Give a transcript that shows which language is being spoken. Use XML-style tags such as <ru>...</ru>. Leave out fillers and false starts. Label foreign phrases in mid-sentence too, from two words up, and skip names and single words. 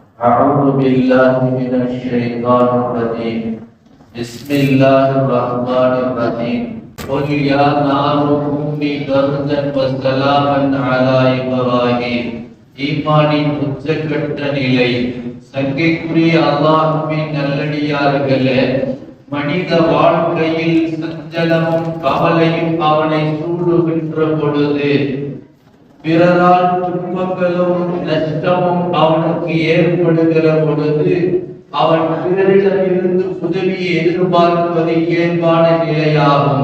<ar>أعوذ بالله من الشيطان الرجيم بسم الله الرحمن الرحيم قل يا نار كوني بردا وسلاما على إبراهيم</ar> <ta>ஈமானின் உச்சக்கட்ட நிலை. சங்கைக்குரிய அல்லாஹ்வின் நல்லடியார்களே, மனித வாழ்க்கையில் சஞ்சலமும் கவலையும் அவனை சூடுகின்ற பொழுது, பிறரால் துன்பங்களும் நஷ்டமும் அவனுக்கு ஏற்படுகிற பொழுது, அவன் பிறரிடமிருந்து உதவியை எதிர்பார்ப்பது இயல்பான நிலையாகும்.</ta>